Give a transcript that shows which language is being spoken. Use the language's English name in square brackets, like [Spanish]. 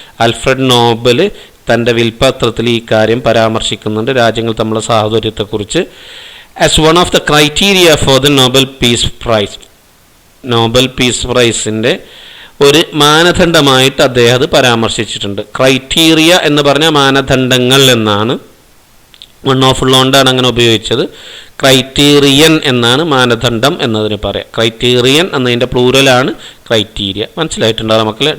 [Malayalam] Alfred Nobel തൻ്റെ വിൽപത്രത്തിൽ ഈ കാര്യം പരാമർശിക്കുന്നുണ്ട്, രാജ്യങ്ങൾ തമ്മിലുള്ള സാഹോദര്യത്തെക്കുറിച്ച്. [English] as one of the criteria for the Nobel Peace Prize. [Malayalam] Nobel peace പ്രൈസിൻ്റെ ഒരു മാനദണ്ഡമായിട്ട് അദ്ദേഹം അത് പരാമർശിച്ചിട്ടുണ്ട്. ക്രൈറ്റീരിയ എന്ന് പറഞ്ഞാൽ മാനദണ്ഡങ്ങൾ എന്നാണ്. വൺ ഓഫ് ഉള്ളതുകൊണ്ടാണ് അങ്ങനെ ഉപയോഗിച്ചത്. ക്രൈറ്റീറിയൻ എന്നാണ് മാനദണ്ഡം എന്നതിന് പറയാം. ക്രൈറ്റീറിയൻ എന്നതിൻ്റെ പ്ലൂരലാണ് ക്രൈറ്റീരിയ. മനസ്സിലായിട്ടുണ്ടാവും മക്കളെ?